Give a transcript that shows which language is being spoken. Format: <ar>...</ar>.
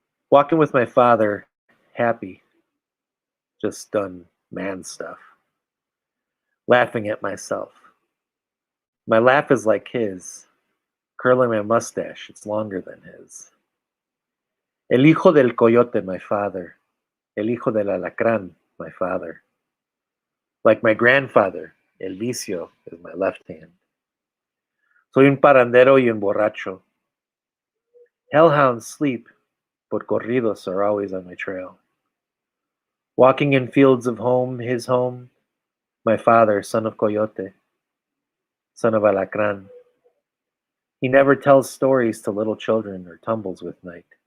<en>Walking with my father, happy. Just done man stuff. Laughing at myself. My laugh is like his. Curling my mustache, it's longer than his.</en> <es>El hijo del coyote,</es> <en>my father.</en> <es>El hijo del alacrán, my father.</es> <en>Like my grandfather,</en> <es>el vicio</es> <en>is my left hand.</en> <es>Soy un parandero y un borracho.</es> <en>Hellhounds sleep, but corridos are always on my trail. Walking in fields of home, his home, my father, son of coyote, son of alacrán. He never tells stories to little children or tumbles with night.</en>